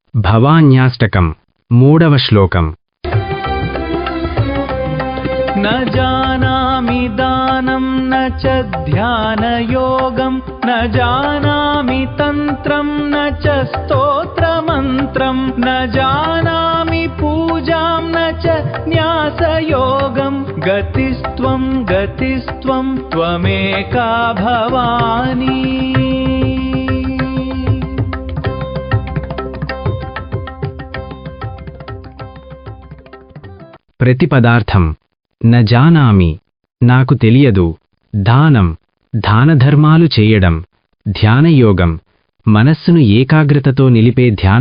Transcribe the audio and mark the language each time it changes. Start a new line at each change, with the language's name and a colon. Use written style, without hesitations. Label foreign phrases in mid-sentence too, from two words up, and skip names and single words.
Telugu: భవాన్యాష్టకం 3వ శ్లోకం.
Sanskrit: न जानामि दानं न च ध्यानयोगं न जानामि तन्त्रं न च स्तोत्रमन्त्रं न जानामि पूजां न च न्यासयोगं गतिस्त्वं गतिस्त्वं त्वमेका भवानी.
Telugu: ప్రతిపదార్థం.
Sanskrit: न जानामि
Telugu: నాకు తెలియదు, దానం దానధర్మాలు చేయడం, ధ్యానయోగం మనస్సును ఏకాగ్రతతో నిలిపే ధ్యాన